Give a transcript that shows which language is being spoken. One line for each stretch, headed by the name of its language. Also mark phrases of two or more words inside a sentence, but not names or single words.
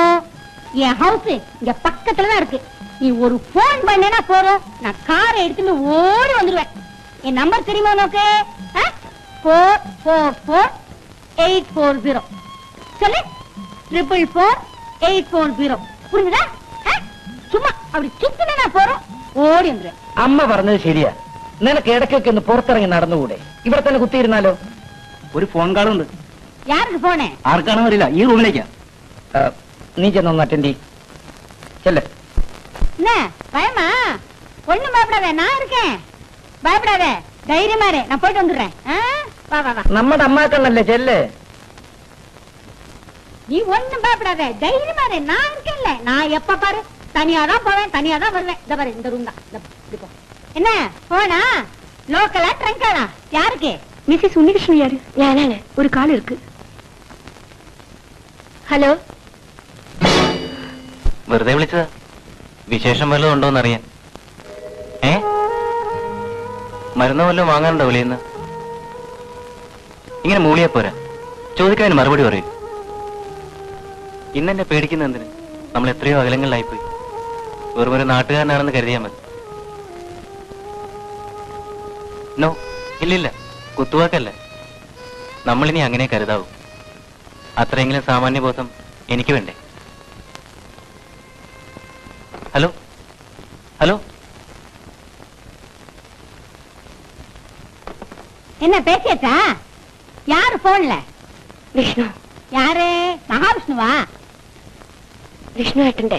Tamil: என் ஹவுஸ் இங்க பக்கத்துலதான் இருக்கு. நீ ஒரு போன் பண்ணா போறோம், நான் காரை எடுத்துட்டு ஓடி வந்துடுவேன். என் நம்பர் தெரியுமா நோக்கு? 444840. சொல்லு. 444840. புரிஞ்சுதா? சும்மா அப்படி சுத்தினா போறோம், ஓடி வந்துடுவேன்.
Malayalam: അമ്മ പറഞ്ഞത് ശരിയാ. നിനക്ക് ഇടയ്ക്കൊക്കെ ഒന്ന് പുറത്തിറങ്ങി നടന്നുകൂടെ? ഇവിടെ തന്നെ കുത്തിയിരുന്നാലോ? ഒരു ഫോൺ കാളുണ്ട്.
Tamil: யாருக்கு போனே?
Malayalam: ആർക്കാണോ അറിയില്ല, ഈ റൂമിലേക്കാ. നീ ചെന്നൊന്ന് അറ്റൻഡ് ചെല്ല്.
Tamil: என்ன பயமா? ஒண்ணும் பயப்படாத, நான் இருக்கேன். பயப்படாத, தைரியமா இரு. நான் போயிட்டு வந்துடுறேன். வா வா வா.
Malayalam: നമ്മുടെ അമ്മാക്കണ്ണല്ലേ, ചെല്ല്.
Tamil: நீ ஒண்ணும் பயப்படாத, தைரியமா இரு, நான் இருக்கேன்ல. நான் எப்ப பாரு தனியாதான் போவேன், தனியாதான் வருவேன். இந்த பாரு, இந்த ரூம் தான். இப்படி போ. என்ன போனா லோக்கலா ட்ரங்கானா? யாருக்கு? மிஸ்ஸஸ் ഉണ്ണികൃഷ്ണൻ யாரு? ഞാനാണ്. ഒരു കാൾ இருக்கு. ഹലോ.
Malayalam: വെറുതെ വിളിച്ചതാ, വിശേഷം വല്ലതും ഉണ്ടോന്ന് അറിയാൻ. മരുന്ന് വല്ലതും വാങ്ങാനുണ്ടോ വിളിയെന്ന്? ഇങ്ങനെ മൂളിയാ പോരാ, ചോദിക്കാൻ മറുപടി പറയൂ. ഇന്നെന്നെ പേടിക്കുന്ന എന്തിന്? നമ്മൾ എത്രയോ അകലങ്ങളിലായിപ്പോയി. വെറും ഒരു നാട്ടുകാരനാണെന്ന് കരുതിയാൽ മതി. നോ, ഇല്ലില്ല, കുത്തുവാക്കല്ല. നമ്മളിനി അങ്ങനെ കരുതാവൂ. അത്രയെങ്കിലും സാമാന്യബോധം എനിക്ക് വേണ്ടേ? ഹലോ ഹലോ.
Tamil: என்ன பேசியாச்சா? யாரு போன்ல? വിഷ്ണു. யாரு? மகாவிஷ்ணுவா?
Malayalam: വിഷ്ണു ഏട്ടന്റെ.